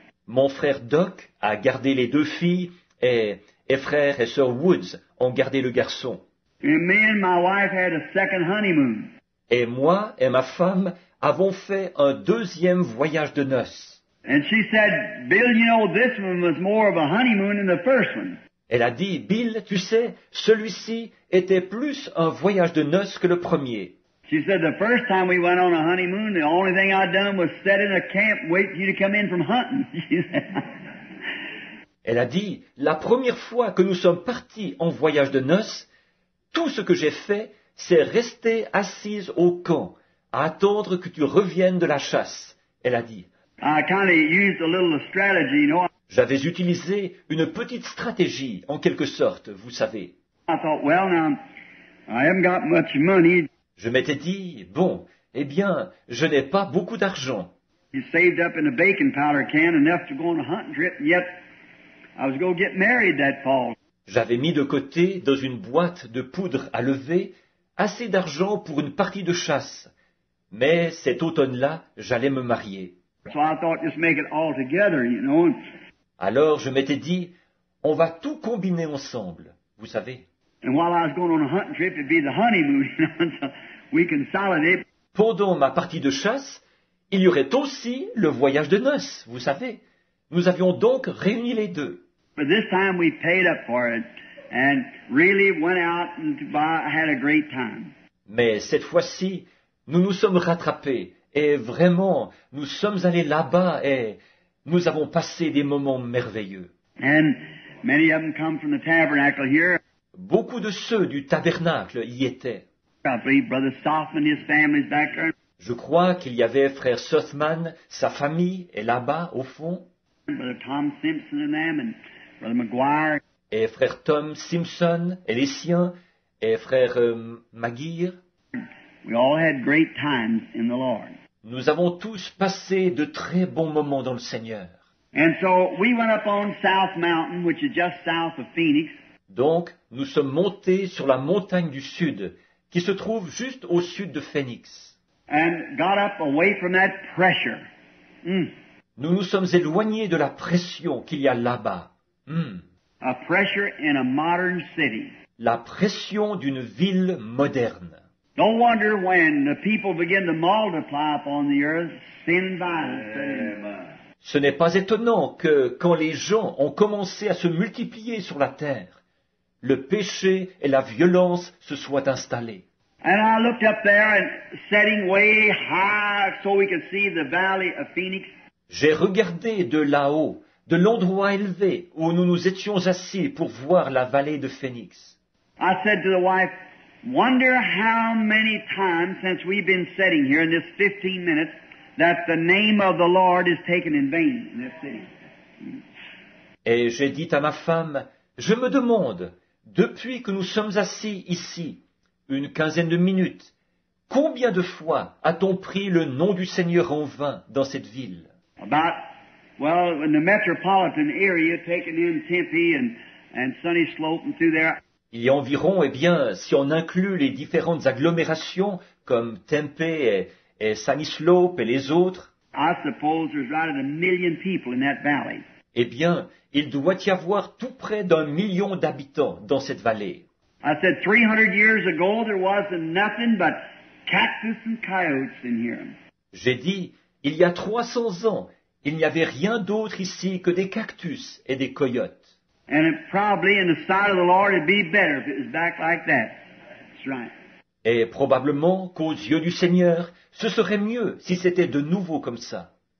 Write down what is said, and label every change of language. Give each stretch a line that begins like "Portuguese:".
French: mon frère Doc a gardé les 2 filles et frère et sœur Woods ont gardé le garçon.
English: And me and my wife had a second honeymoon.
French: Et moi et ma femme avons fait un 2e voyage de noces.
English: And she said, Bill, you know, this one was more of a honeymoon than the first one.
French: Elle a dit, Bill, tu sais, celui-ci était plus un voyage de noces que le premier.
English: She said, the first time we went on a honeymoon, the only thing I'd done was set in a camp, wait for you to come in from hunting. She said.
French: Elle a dit, la première fois que nous sommes partis en voyage de noces, tout ce que j'ai fait, c'est rester assise au camp, à attendre que tu reviennes de la chasse. Elle a dit,
English: I kind of used a little strategy, you know.
French: j'avais utilisé une petite stratégie, en quelque sorte, vous savez.
English: I thought, well, now, I haven't got much money.
French: Je m'étais dit, bon, eh bien, je n'ai pas beaucoup d'argent.
English: You saved up in a bacon powder can enough to go on a hunting trip, and yet I was going to get married that fall.
French: J'avais mis de côté, dans une boîte de poudre à lever, assez d'argent pour une partie de chasse. Mais cet automne-là, j'allais me marier.
English: So I thought, just make it all together, you know.
French: Alors je m'étais dit, on va tout combiner ensemble, vous savez.
English: And while I was going on a hunting trip, it'd be the honeymoon, you know, so we consolidate.
French: Pendant ma partie de chasse, il y aurait aussi le voyage de noces, vous savez. Nous avions donc réuni les deux.
English: But this time we paid up for it and really went out and had a great time.
French: Mais cette fois-ci, nous nous sommes rattrapés et vraiment, nous sommes allés là-bas et nous avons passé des moments merveilleux.
English: And many of them come from the tabernacle here.
French: Beaucoup de ceux du tabernacle y étaient.
English: I believe Brother Sothman, his family's back there.
French: Je crois qu'il y avait frère Sothman, sa famille est là-bas au fond,
English: Brother Tom Simpson and them, and Brother McGuire.
French: et frère Tom Simpson et les siens, et frère Maguire.
English: We all had great times in the Lord.
French: Nous avons tous passé de très bons moments dans le Seigneur.
English: And so we went up on South Mountain, which is just south of Phoenix.
French: Donc, nous sommes montés sur la montagne du Sud, qui se trouve juste au sud de Phoenix.
English: And got up away from that pressure.
French: Nous nous sommes éloignés de la pression qu'il y a là-bas.
English: A pressure in a modern city.
French: La pression d'une ville moderne.
English: No wonder when the people begin to multiply upon the earth, sin and violence.
French: Ce n'est pas étonnant que, quand les gens ont commencé à se multiplier sur la terre, le péché et la violence se soient installés.
English: And I looked up there and setting way high so we could see the valley of Phoenix.
French: J'ai regardé de là-haut, de l'endroit élevé où nous nous étions assis pour voir la vallée de Phénix.
English: I said to the wife, wonder how many times since we've been sitting here in this 15 minutes that the name of the Lord is taken in vain in this city.
French: Et j'ai dit à ma femme, je me demande, depuis que nous sommes assis ici, une quinzaine de minutes, combien de fois a-t-on pris le nom du Seigneur en vain dans cette ville?
English: About, well, in the metropolitan area, taking in Tempe and Sunny Slope and through there.
French: Il y a environ, si on inclut les différentes agglomérations, comme Tempe et Sunny Slope et les autres,
English: I suppose there's right at 1 million people in that valley.
French: il doit y avoir tout près d'1 million d'habitants dans cette vallée.
English: I said 300 years ago there wasn't nothing but cactus and coyotes in here.
French: J'ai dit, il y a 300 ans, il n'y avait rien d'autre ici que des cactus et des coyotes.
English: And it probably in the sight of the Lord it'd be better if it was back like that. That's right.
French: Et probablement qu'aux yeux du Seigneur, ce serait mieux si c'était de nouveau comme ça.